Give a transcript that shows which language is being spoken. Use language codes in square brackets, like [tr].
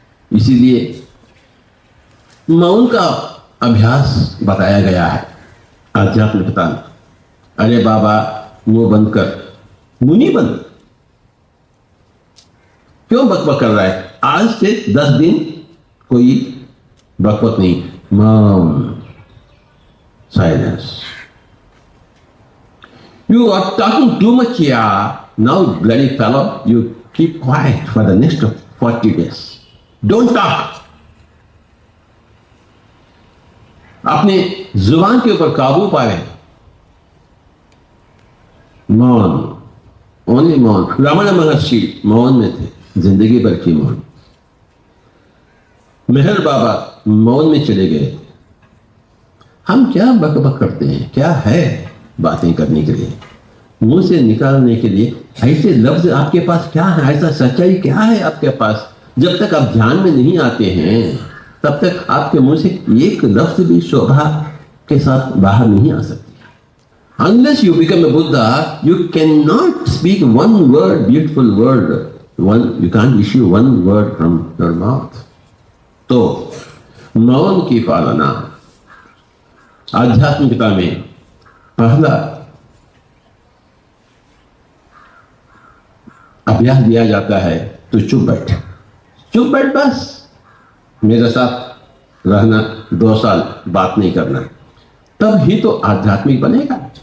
[hi] इसीलिए मौन का अभ्यास बताया गया है आध्यात्म पिता में। अरे बाबा मुंह बंद कर, मुनि बंद, क्यों बकबक कर रहा है? आज से 10 दिन कोई बकबक नहीं, मौन, silence. [en] You are talking too much here. Now, bloody fellow, you keep quiet for the next 40 days. Don't talk. [hi] अपने जुबान के ऊपर काबू पाए, मौन, ओनली मौन। रमण महर्षि मौन में थे, जिंदगी भर की मौन। मेहर बाबा मौन में चले गए। हम क्या बकबक करते हैं? क्या है बातें करने के लिए, मुंह से निकालने के लिए? ऐसे लफ्ज आपके पास क्या है? ऐसा सच्चाई क्या है आपके पास? जब तक आप ध्यान में नहीं आते हैं तब तक आपके मुंह से एक लफ्ज भी शोभा के साथ बाहर नहीं आ सकती। [en] Unless you become a Buddha, you cannot speak one word, beautiful word. You can't issue one word from your mouth. [hi] तो मौन की पालना आध्यात्मिकता में पहला अभ्यास दिया जाता है। तो चुप बैठ, चुप बैठ, बस मेरे साथ रहना, 2 साल बात नहीं करना, तब ही तो आध्यात्मिक बनेगा।